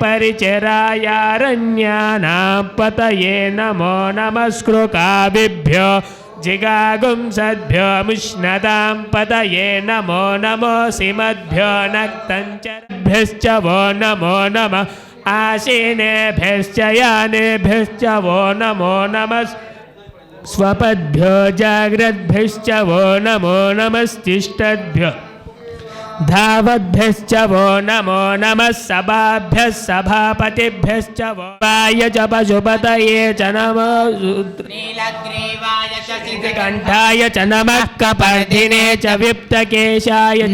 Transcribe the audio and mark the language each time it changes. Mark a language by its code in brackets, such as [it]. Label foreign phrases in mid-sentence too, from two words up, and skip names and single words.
[sa] పరిచరాయారణ్యానాం పతయే నమో నమస్కృకాభిభ్యో జిగాగుంసద్భ్యో ముష్ణదాం పతయే నమో నమో సిమద్భ్యో నక్తంచరభ్యశ్చ వో నమో నమః ఆశీనేభ్యశ్చ యానేభ్యశ్చ వో నమో నమః స్వపద్భ్యో జాగ్రద్భ్యశ్చ వో నమో నమస్తిష్టద్భ్యో धावद्भ्यश्च वो नमो नमः सभाभ्यः सभापतिभ्यश्च वो वाय च पशुपतये च नमो नीलग्रीवाय च कंठाय च नमः कपर्दिने च विप्तकेशाय च